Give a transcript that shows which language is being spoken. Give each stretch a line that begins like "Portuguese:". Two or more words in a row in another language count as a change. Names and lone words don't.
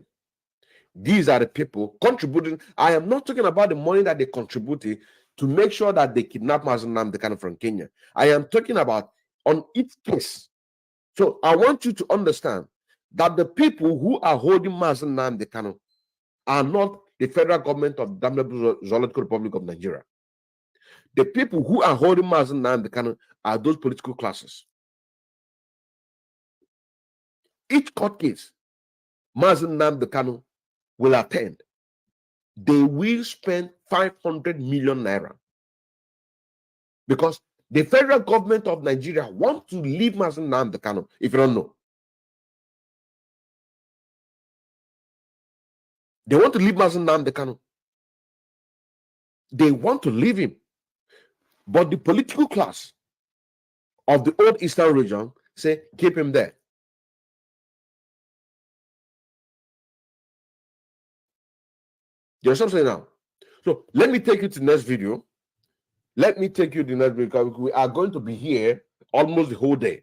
English: These are the people contributing. I am not talking about the money that they contributed to make sure that they kidnap Mazi Nnamdi Kanu from Kenya. I am talking about on each case. So I want you to understand that the people who are holding Mazi Nnamdi Kanu are not the federal government of the damnable Zoological Republic of Nigeria. The people who are holding Mazi Nnamdi Kanu are those political classes. Each court case Mazi Nnamdi Kanu will attend, they will spend 500 million naira, because the federal government of Nigeria wants to leave Mazi Nnamdi Kanu, if you don't know. They want to leave Mazi Nnamdi Kanu. They want to leave him. But the political class of the old Eastern region say, keep him there. You understand what I'm saying now? So let me take you to the next video. Let me take you to the next video because we are going to be here almost the whole day.